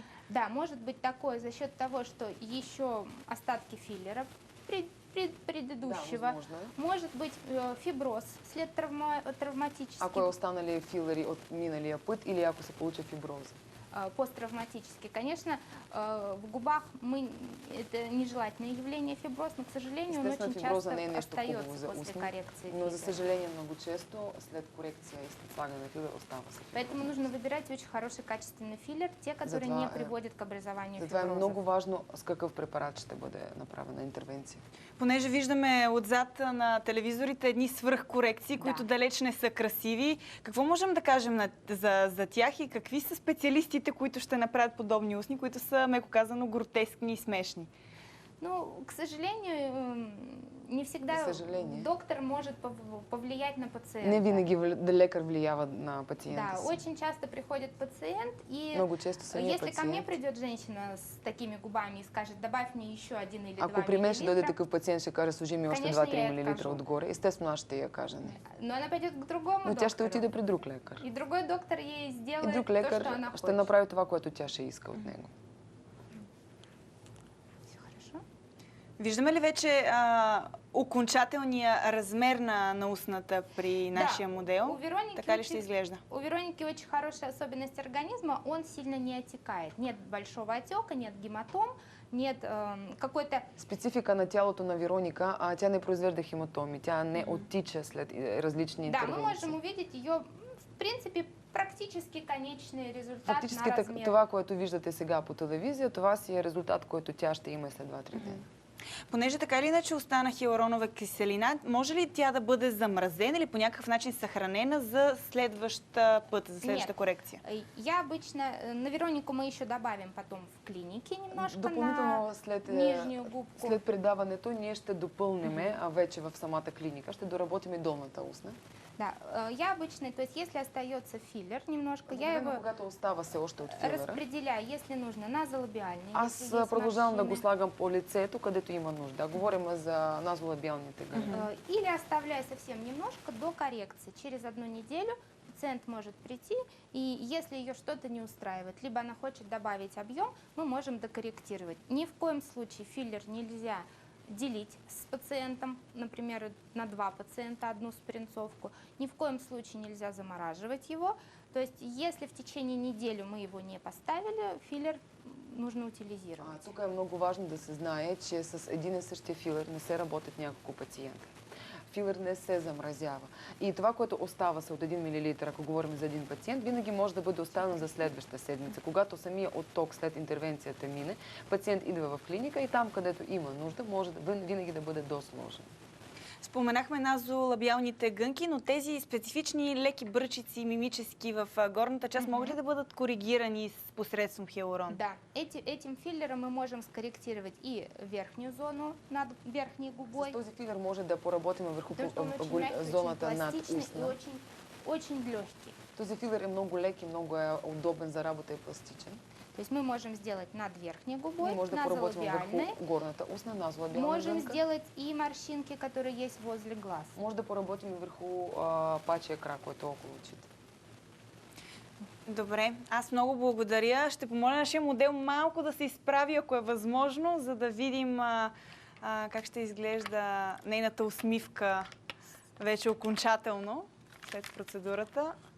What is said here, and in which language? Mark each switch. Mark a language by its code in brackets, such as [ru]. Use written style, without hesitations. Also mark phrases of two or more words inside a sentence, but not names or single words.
[ru] Да, может быть такое за счет того, что еще остатки филлера предыдущего. Да, может быть фиброз след травматический. [bg] Ако е останали филери от миналия път или ако се получи фиброза? Посттравматически. [ru] Конечно, в губах это нежелательное явление фиброз, но, к сожалению, он очень часто остается после коррекции. [bg] Но, за съжаление, много често след корекция и след слагане на филер остава се. [ru] Поэтому нужно выбирать очень хороший, качественный филлер, те, которые не приводят к образованию фиброза. [bg] Затова е много важно с какъв препарат ще бъде направена интервенция. Понеже виждаме отзад на телевизорите едни свръхкорекции, които далеч не са красиви. Какво можем да кажем за тях и какви са специалистите, които ще направят подобни устни, които са, меко казано, гротескни и смешни? [ru] Ну, к сожалению, не всегда доктор может повлиять на пациента. [bg] Не винаги лекар влиява на пациента. [ru] Да, очень часто приходит пациент, и [bg] много често самия [ru] если ко мне придет женщина с такими губами и скажет, добавь мне еще 1 или 2 мл. [bg] Ако при мен ще дойде такъв пациент, ще каже, служи ми още 2-3 мл отгоре, естествено аз ще я кажа не. [ru] Но она пойдет к другому доктору. [bg] Но тя ще отиде при друг лекар. [ru] И другой доктор ей сделает [bg] друг лекар [ru] то, что она [bg] ще направи това, което тя ще иска от него. Виждаме ли вече окончателния размер на устната при нашия модел. [ru] У Вероники [bg] Така ли ще изглежда? [ru] У Вероники очень хорошая особенность организма, он сильно не отекает. Нет большого отека, нет гематом, нет какой-то... [bg] Специфика на тялото на Вероника, тя не произвежда хематоми, тя не оттича след различни интервенции. [ru] Да, мы можем увидеть ее, в принципе, практически конечный резултат [bg] Фактически [ru] на размер. [bg] това, което виждате сега по телевизия, това си е резултат, който тя ще има след 2-3 дни. Понеже така или иначе остана хиалуронова киселина, може ли тя да бъде замразена или по някакъв начин съхранена за следваща път, за следващата корекция? [ru] Я обычно, на Веронику мы еще добавим потом в клинике немножко [bg] Допълнително [ru] на нижнюю губку. [bg] след предаването ние ще допълниме, а вече в самата клиника, ще доработим и долната устна. [ru] Да, я обычно, то есть если остается филлер немножко, я его [bg] когато остава се още от филера, [ru] разпределяю, если нужно, назолабиальный. [bg] аз продължавам да го слагам по лицето, където има нужда. Говорим за назолабиалните гъни. [ru] Или оставляю совсем немножко до коррекции. Через 1 неделю пациент может прийти, и если ее что-то не устраивает, либо она хочет добавить объем, мы можем докорректировать. Ни в коем случае филлер нельзя делить с пациентом, например, на 2 пациента одну спринцовку. Ни в коем случае нельзя замораживать его. То есть, если в течение недели мы его не поставили, филлер нужно утилизировать. [bg] Тук е много важно да се знае, че с един и същия филер не се работят няколко пациента. Филер не се замразява. И това, което остава се от 1 мл, ако говорим за един пациент, винаги може да бъде оставено за следващата седмица. Когато самия отток след интервенцията мине, пациент идва в клиника и там, където има нужда, може винаги да бъде досложен. Споменахме назолабиалните гънки, но тези специфични леки бръчици мимически в горната част могат ли да бъдат коригирани посредством хиалурон? [ru] Да, этим филлером мы можем скорректировать и верхнюю зону над верхней губой. [bg] С този филер може да поработим върху [ru] Потому что он очень мягкий, [bg] зоната [ru] очень [bg] над [ru] пластичный и [bg] устна. [ru] очень легкий. [bg] Този филер е много лек и много е удобен за работа и пластичен. [ru] То есть мы можем сделать над верхней губой, [bg] Ние може да поработим [ru] назолабиальной. [bg] върху горната устна, назолабиална [ru] Можем [bg] гънка. [ru] сделать и морщинки, которые есть возле глаз. [bg] Може да поработим и върху пачия крак, който е около очите. Добре, аз много благодаря. Ще помоля нашия модел малко да се изправи, ако е възможно, за да видим как ще изглежда нейната усмивка вече окончателно след процедурата.